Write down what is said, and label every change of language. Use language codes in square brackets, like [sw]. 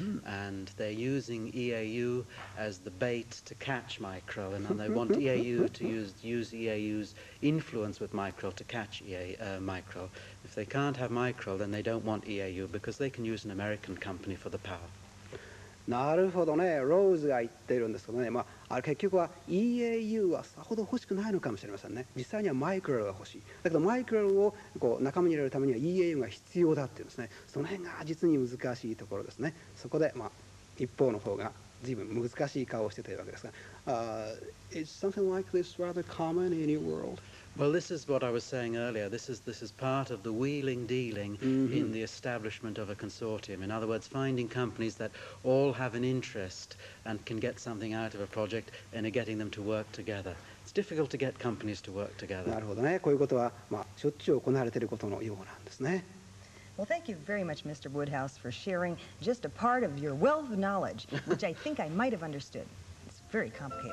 [en] And they're using EAU as the bait to catch Micrel, and they want EAU to use EAU's influence with Micrel to catch Micrel. If they can't have Micrel, then they don't want EAU because they can use an American company for the power. [ja] なるほどね、ローズが言っているんですけどね、結局は EAU はさほど欲しくないのかもしれませんね。実際にはマイクロが欲しい。だけどマイクロを仲間に入れるためには EAU が必要だっていうんですね。その辺が実に難しいところですね。そこで、一方の方が随分難しい顔をしてというわけですが、 [en] Is something like this rather common in your world? Well, this is what I was saying earlier. This is part of the wheeling dealing in the establishment of a consortium. In other words, finding companies that all have an interest and can get something out of a project and getting them to work together. It's difficult to get companies to work together. [ja] なるほどね。こういうことはしょっちゅう行われていることのようなんですね。 [en] Well, thank you very much, Mr. Woodhouse, for sharing just a part of your wealth of knowledge, which I think I might have understood. It's very complicated.